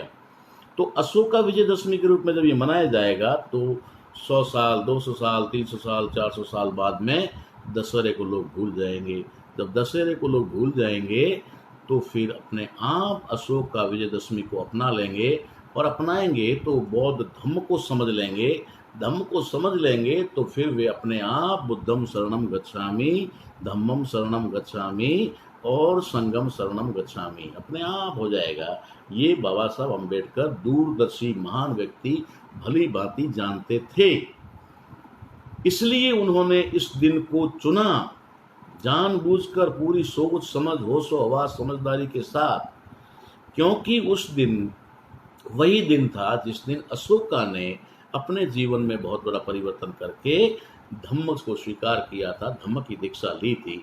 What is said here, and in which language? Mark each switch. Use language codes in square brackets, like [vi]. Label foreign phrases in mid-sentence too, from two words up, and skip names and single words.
[hi] तो अशोका विजयदशमी के रूप में जब ये मनाया जाएगा तो 100 साल, 200 साल, 300 साल, 400 साल बाद में दशहरे को लोग भूल जाएंगे। जब दशहरे को लोग भूल जाएंगे तो फिर अपने आप अशोक का विजयदशमी को अपना लेंगे, और अपनाएंगे तो बौद्ध धम्म को समझ लेंगे। धम्म को समझ लेंगे तो फिर वे अपने आप [pi] बुद्धम शरणम गच्छामि, धम्मम शरणम गच्छामि [hi] और [pi] संगम शरणम गच्छामि [hi] अपने आप हो जाएगा। ये बाबा साहब अम्बेडकर दूरदर्शी महान व्यक्ति भली भांति जानते थे, इसलिए उन्होंने इस दिन को चुना, जानबूझकर पूरी सोच समझ होशो हवास समझदारी के साथ, क्योंकि उस दिन वही दिन था जिस दिन अशोका ने अपने जीवन में बहुत बड़ा परिवर्तन करके धम्म को स्वीकार किया था, धम्म की दीक्षा ली थी।